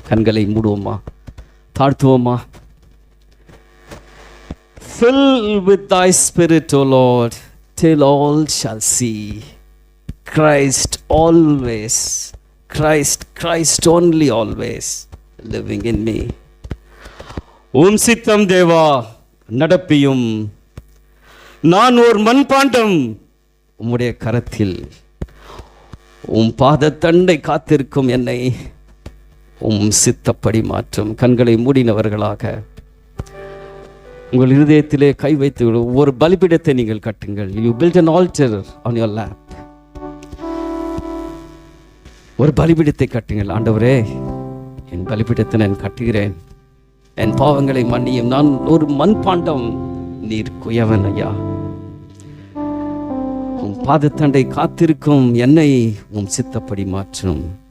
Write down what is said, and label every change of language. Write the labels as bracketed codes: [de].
[ta] கண்களை மூடுவோமா, தாழ்த்துவோமா? [en] Fill with thy spirit, O Lord, till all shall see Christ always, Christ only always living in me. [ta] உம் சித்தம் தேவா நடப்பியும், நான் ஒரு மண்பாண்டம் உம்முடைய கரத்தில். உம் பாதத்தண்டை காத்திருக்கும் என்னை உம் சித்தப்படி மாற்றும். கண்களை மூடினவர்களாக உங்கள் இருதயத்திலே கை வைத்து ஒரு பலிபீடத்தை நீங்கள் கட்டுங்கள். [en] You built an altar on your lap. [ta] ஒரு பலிபீடத்தை கட்டுங்கள். ஆண்டவரே, என் பலிபீடத்தை நான் கட்டுகிறேன், என் பாவங்களை மன்னியும். நான் ஒரு மண்பாண்டம், நீர் குயவன் ஐயா. உம் பாதத்தண்டை காத்திருக்கும் என்னை உம் சித்தப்படி மாற்றும்.